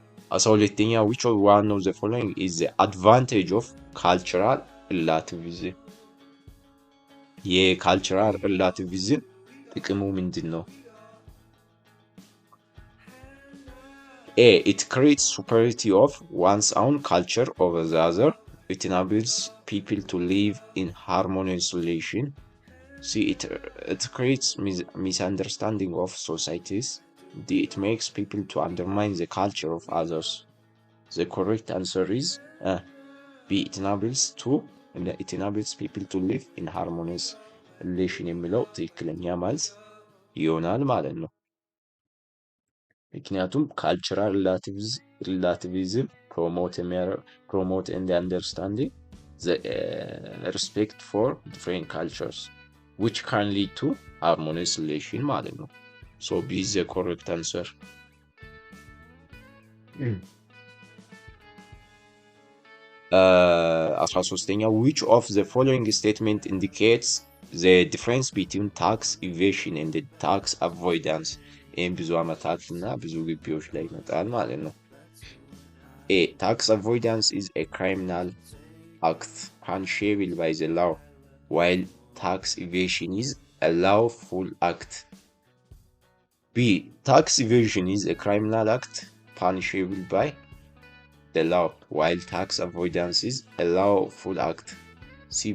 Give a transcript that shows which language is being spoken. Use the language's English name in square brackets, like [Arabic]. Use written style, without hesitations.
[English] 12ኛ which one of the following is the advantage of cultural relativism? [Amharic] የካልቸራል ሪላቲቪዝም ጥቅሙ ምንድን ነው? [English] A. It creates superiority of one's own culture over the other. It enables people to live in harmonious relation. C. It creates misunderstanding of societies. D. It makes people to undermine the culture of others. The correct answer is B. It enables people to live in harmonious relation [Amharic] የሚለው ትክክለኛ መልስ ይሆናል ማለት ነው። ምክንያቱም [English] cultural relativism promote and understanding the respect for different cultures which can lead to harmonious relation [Amharic] ማለት ነው. [English] so B is the correct answer. 13ኛ which of the following statement indicates the difference between tax evasion and tax avoidance? [Amharic] ይህም ብዙ ዓመታት እና ብዙ ግቢዎች ላይ ይመጣል ማለት ነው። A. [English] Tax avoidance is a criminal act punishable by the law, while tax evasion is a lawful act. B. Tax evasion is a criminal act punishable by the law, while tax avoidance is a lawful act. C.